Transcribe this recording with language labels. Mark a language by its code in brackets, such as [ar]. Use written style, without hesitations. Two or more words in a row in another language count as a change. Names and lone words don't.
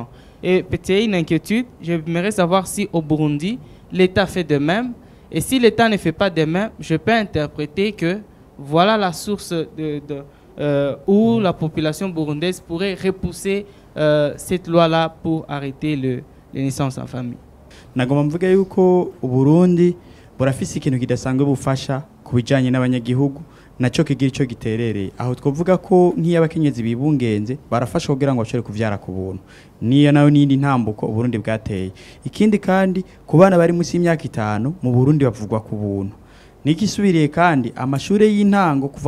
[fr] Et peut-être une inquiétude, j'aimerais savoir si au Burundi, l'État fait de même. Et si l'État ne fait pas de même, je peux interpréter que voilà la source où la population burundaise pourrait repousser cette loi-là pour arrêter les naissances en famille. [rn] Nagomba mvuga yuko Burundi burafise ikintu kidasanzwe bufasha ku bijyanye n'abanyagihugu nacyo kigira icyo giterereye aho twavuga ko nk'iyo abakenyezi bibungenze barafashwa kugira ngo bashobore kubyara ku buntu niyo nayo n'indi ntambuko Uburundi bwateye ikindi kandi ku bana bari munsi y'imyaka 5 mu Burundi bavugwa ku buntu nikisubiriye kandi amashuri y'intango kuva